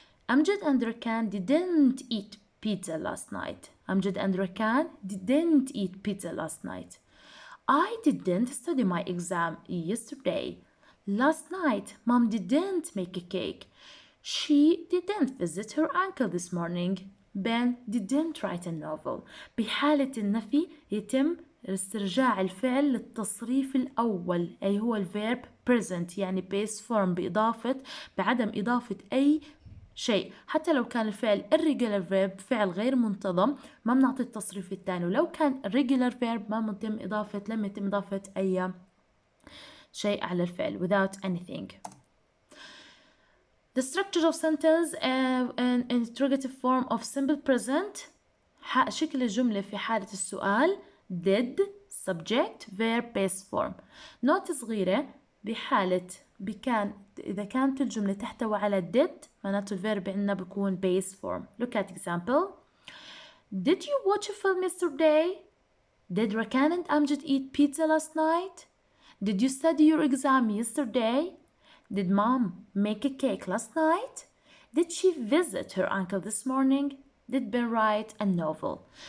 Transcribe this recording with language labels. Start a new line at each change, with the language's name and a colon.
English: Amjad and Rakan didn't eat pizza last night. Amjad and Rakan didn't eat pizza last night. I didn't study my exam yesterday. Last night, Mom didn't make a cake. She didn't visit her uncle this morning. Ben didn't write a novel.
Arabic: بحالة النفي يتم استرجاع الفعل للتصريف الأول أي هو الفيرب present يعني base form بعدم إضافة أي شيء. حتى لو كان الفعل
English: irregular verb
Arabic: فعل غير منتظم ما بنعطي التصريف الثاني، ولو كان
English: regular verb
Arabic: لم يتم إضافة أي شيء على الفعل
English: without anything. The structure of sentence an interrogative form of simple present.
Arabic: شكل الجملة في حالة السؤال
English: did subject verb base form.
Arabic: نوت صغيرة بحالة إذا كانت الجملة تحتوي على did معناته الفيرب عندنا بيكون
English: base form. Look at example. Did you watch a film yesterday? Did Rakan and Amjad eat pizza last night? Did you study your exam yesterday? Did Mom make a cake last night? Did she visit her uncle this morning? Did Ben write a novel?